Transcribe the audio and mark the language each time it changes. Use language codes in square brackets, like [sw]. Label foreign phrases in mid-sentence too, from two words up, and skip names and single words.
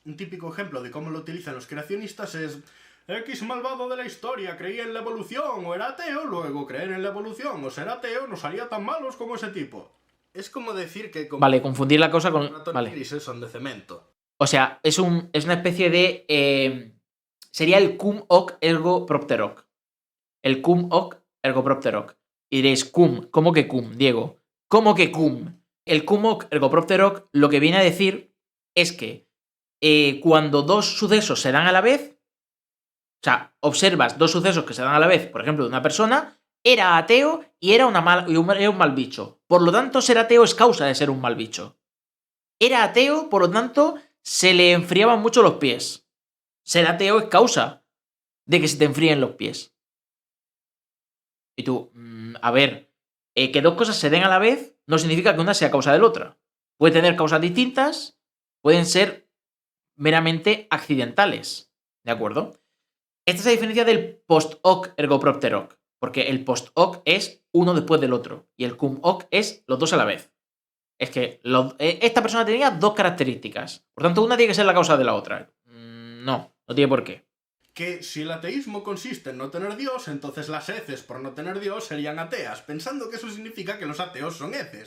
[es] Un típico ejemplo de cómo lo utilizan los creacionistas es: X malvado de la historia creía en la evolución o era ateo, luego creer en la evolución o ser ateo no salía tan malos como ese tipo. Es como decir que... Vale, confundir la cosa con... Ratones grises son de cemento. O sea, es una especie de... sería el [la] cum hoc ergo propter hoc. El cum hoc ergo propter hoc. [es] Y diréis, cum, ¿cómo que cum, Diego? ¿Cómo que cum? El [la] cum hoc ergo propter hoc [es] lo que viene a decir es que cuando dos sucesos se dan a la vez, o sea, observas dos sucesos que se dan a la vez, por ejemplo, de una persona, era ateo y era un mal bicho. Por lo tanto, ser ateo es causa de ser un mal bicho. Era ateo, por lo tanto, se le enfriaban mucho los pies. Ser ateo es causa de que se te enfríen los pies. Y tú, a ver, que dos cosas se den a la vez no significa que una sea causa de la otra. Puede tener causas distintas, pueden ser meramente accidentales. ¿De acuerdo? Esta es la diferencia del [la] post hoc ergo propter hoc. [es] Porque el [la] post hoc [es] es uno después del otro. Y el [la] cum hoc [es] es los dos a la vez. Es que esta persona tenía dos características. Por tanto, una tiene que ser la causa de la otra. No tiene por qué. Que si el ateísmo consiste en no tener Dios, entonces las heces por no tener Dios serían ateas, pensando que eso significa que los ateos son heces.